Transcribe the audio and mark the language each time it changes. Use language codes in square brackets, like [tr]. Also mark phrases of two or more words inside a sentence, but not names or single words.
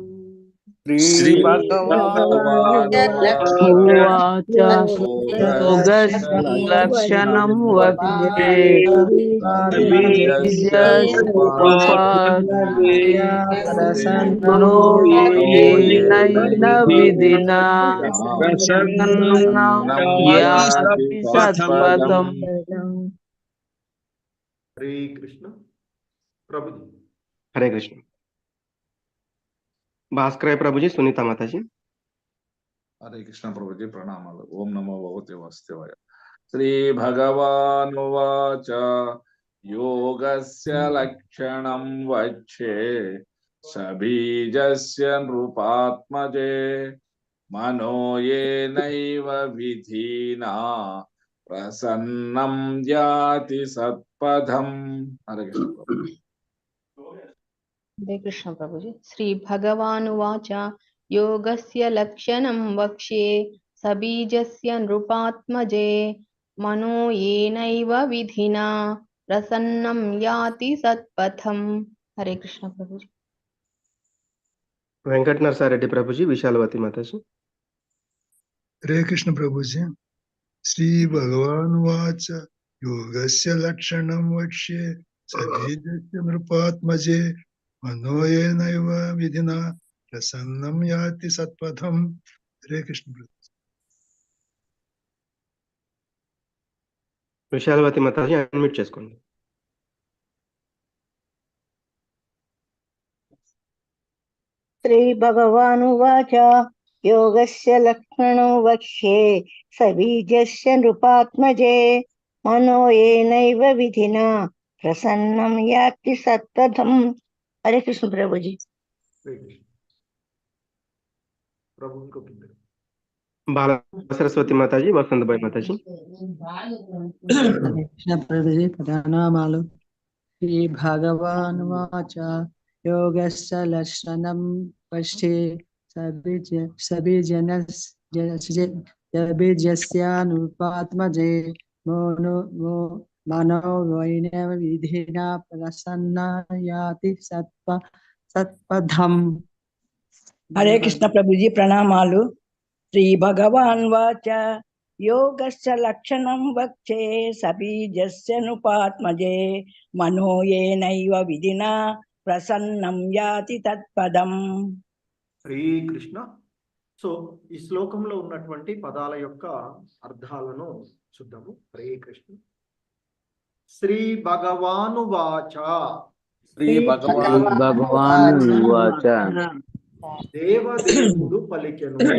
[sa] श्रीभगवानुवाच योगस्य लक्षणं वक्ष्ये सबीजस्य नृपात्मजे मनो येनैव विधिना प्रसन्नं याति सत्पथम् [hi] हरे कृष्ण प्रभु जी हरे कृष्ण। भास्कर प्रभु जी, सुनीता माता जी। हरे कृष्ण प्रभु जी, प्रणाम। [sa] ओम नमो भगवते वासुदेवाय। श्री भगवानुवाच योगस्य लक्षणं वक्ष्ये सबीजस्य नृपात्मजे मनो येनैव विधिना प्रसन्नं याति सत्पथम्। [hi] हरे कृष्ण प्रभु। हरे कृष्ण प्रभु जी। [sa] श्री भगवानुवाच योगस्य लक्षणं वक्ष्ये सबीजस्य नृपात्मजे मनो येनैव विधिना प्रसन्नं याति सत्पथम्। [hi] हरे कृष्ण प्रभु जी। वेंकट नरसारेड्डी प्रभु जी, विशालवती माता जी। हरे कृष्ण प्रभु जी। [sa] श्री भगवानुवाच योगस्य लक्षणं वक्ष्ये सबीजस्य नृपात्मजे मनोयेनैव विधिना प्रसन्नं याति सत्पथम्। [hi] हरे कृष्ण। [te] విశాలవతి మాతాజీ అన్మ్యూట్ చేసుకోండి. [sa] श्रीभगवानुवाच योगस्य लक्षणो वक्ष्ये सबीजस्य नृपात्मजे मनो येनैव विधिना प्रसन्नं याति सत्पथम्। [hi] हरे कृष्ण प्रभु जी। हरे कृष्ण। प्रभु को किधर? [te] బాల సరస్వతి మాతాజీ, వసంతబాయి మాతాజీ. కృష్ణ ప్రభుజీ ప్రణామాలు. [sa] శ్రీ భగవానువాచ యోగస్య లక్షణం పశ్యే సబీజస్యానుపాత్మజే మనోవైన విధినా ప్రసన్నయాతి సత్పథం. [hi] हरे कृष्ण प्रभु जी प्रणामालु। [sa] श्री भगवान वाच योगस्य लक्षणं वक्ष्ये सबीजस्य नुपात्मजे मनो येनैव विधिना प्रसन्नं याति तत्पदम्। [te] హరే కృష్ణ. సో ఈ శ్లోకంలో ఉన్నటువంటి పదాల యొక్క అర్థాలను చూద్దాము. [sa] హరే కృష్ణ. శ్రీ భగవాను వాచ, శ్రీ భగవాను వాచ [te] దేవదేవుడు పలికెను.